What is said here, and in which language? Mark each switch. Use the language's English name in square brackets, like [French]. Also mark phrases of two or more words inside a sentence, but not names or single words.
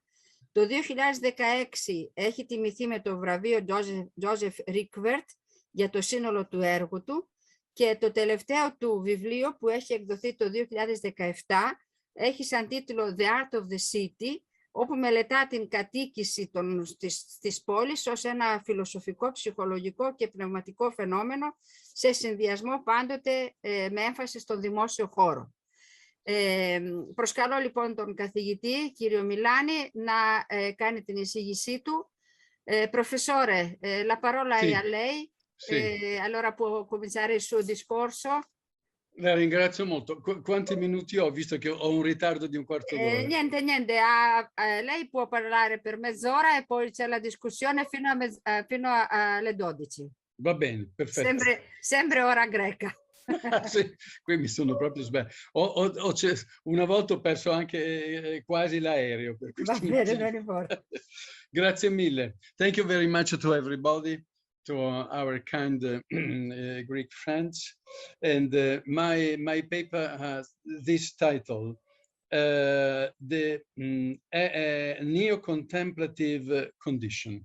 [Greek] Το 2016 έχει τιμηθεί με το βραβείο Joseph Rickwert για το σύνολο του έργου του και το τελευταίο του βιβλίο που έχει εκδοθεί το 2017 έχει σαν τίτλο The Art of the City, όπου μελετά την κατοίκηση της πόλης ως ένα φιλοσοφικό, ψυχολογικό και πνευματικό φαινόμενο σε συνδυασμό πάντοτε με έμφαση στον δημόσιο χώρο. Προσκαλώ λοιπόν τον καθηγητή, κύριο Μιλάνη, να κάνει την εισήγησή του. [Italian] Professore, la parola è a lei. Allora può cominciare il suo discorso. La ringrazio molto. Quanti minuti ho, visto che ho un ritardo di un quarto d'ora? Niente, lei può parlare per mezz'ora e poi c'è la discussione fino alle 12. Va bene, perfetto. Sempre ora greca. Sì, qui mi sono proprio sbagliato. Una volta ho perso anche quasi l'aereo. Va bene, non importa. Grazie mille. [English] Thank you very much to everybody, to our kind Greek friends. And my paper has this title, The Neo-Contemplative Condition.